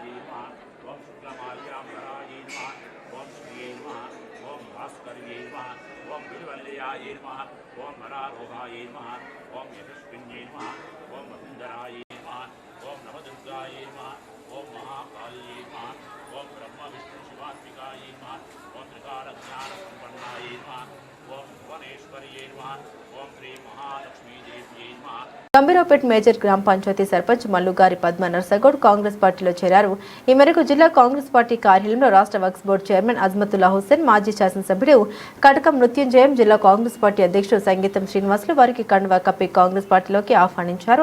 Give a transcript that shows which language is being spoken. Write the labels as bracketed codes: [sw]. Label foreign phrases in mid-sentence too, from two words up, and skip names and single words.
[sa] नमः ओम शुक्लमाल्याम्बराय नमः ओम श्रियै नमः ओम भास्कर्यै नमः ओम बिल्वल्याय नमः ओम वरारोहाय नमः ओम यशस्विन्यै नमः ओम वसुन्धराय नमः ओम नवदुर्गाय नमः ओम महाकाल्यै नमः ओम ब्रह्म विष्णु शिवात्मिकाय नमः ओम त्रिकालज्ञानसम्पन्नाय नमः ओम भुवनेश्वर्यै नमः ओम श्री महालक्ष्मी देव्यै नमः. [te] గంభీరావుపేట్ మేజర్ గ్రామ పంచాయతీ సర్పంచ్ మల్లుగారి పద్మ నర్సగౌడ్ కాంగ్రెస్ పార్టీలో చేరారు. ఈ మేరకు జిల్లా కాంగ్రెస్ పార్టీ కార్యాలయంలో రాష్ట్ర వక్ఫ్ బోర్డు చైర్మన్ అజ్మతుల్లా హుస్సేన్, మాజీ శాసనసభ్యుడు కటకం మృత్యుంజయం, జిల్లా కాంగ్రెస్ పార్టీ అధ్యక్షుడు సంగీతం శ్రీనివాసులు వారికి కండువా కప్పి కాంగ్రెస్ పార్టీలోకి ఆహ్వానించారు.